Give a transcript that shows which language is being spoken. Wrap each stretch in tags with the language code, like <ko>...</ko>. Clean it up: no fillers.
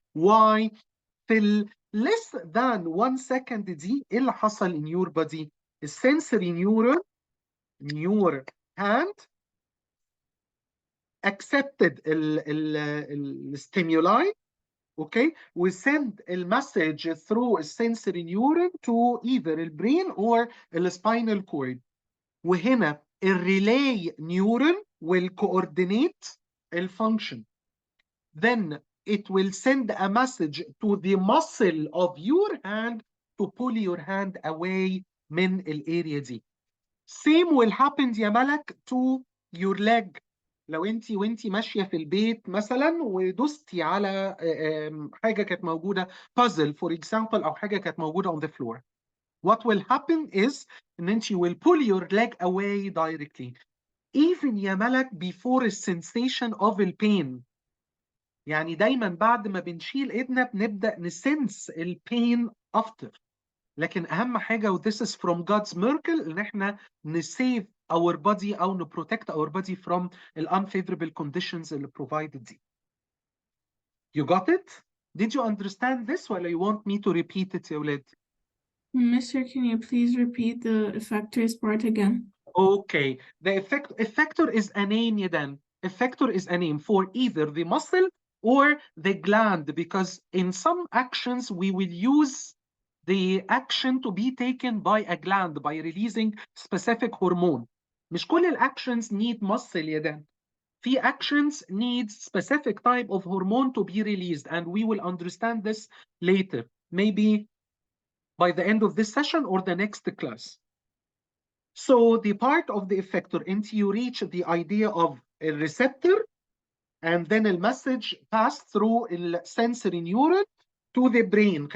<en>Why؟ في ال less than 1 second</en> <ar>دي إيه اللي حصل</ar> <en>in your body؟ السنسوري neuron in your hand accepted ال stimuli. Okay, we send a message through a sensory neuron to either the brain or the spinal cord.</en> <ar>وهنا الريلاي</ar> <en>neuron will coordinate the function. Then it will send a message to the muscle of your hand to pull your hand away</en> <ar>من الاريا دي.</ar> <en>Same will happen يا ملك to your leg.</en> <ar>لو انت وانت ماشيه في البيت مثلا ودوستي على حاجه كانت موجوده</ar> <en>puzzle for example</en> <ar>او حاجه كانت موجوده</ar> <en>on the floor. what will happen is ان you will pull your leg away directly. Even يا ملك before the sensation of the pain.</en> <ar>يعني دايما بعد ما بنشيل ايدنا بنبدأ نسنس البين after. لكن أهم حاجة و</ar> <en>this is from God's miracle</en> <ar>إن احنا نسيف</ar> <en>our body أو نprotect our body from the unfavorable conditions اللي provided دي. You got it? Did you understand this ولا you want me to repeat it يا ولاد؟ Mister, can you please repeat the effectors part again? Okay, the effector is a name يدان. Effector is a name for either the muscle or the gland, because in some actions we will use the action to be taken by a gland by releasing specific hormone.</en> <ar>مش كل الactions</ar> <en>need muscle</en> <ar>يدان.</ar> <en>في actions need specific type of hormone to be released, and we will understand this later, maybe by the end of this session or the next class. So the part of the effector until you reach the idea of a receptor, and then a message pass through a sensory neuron to the brain.</en>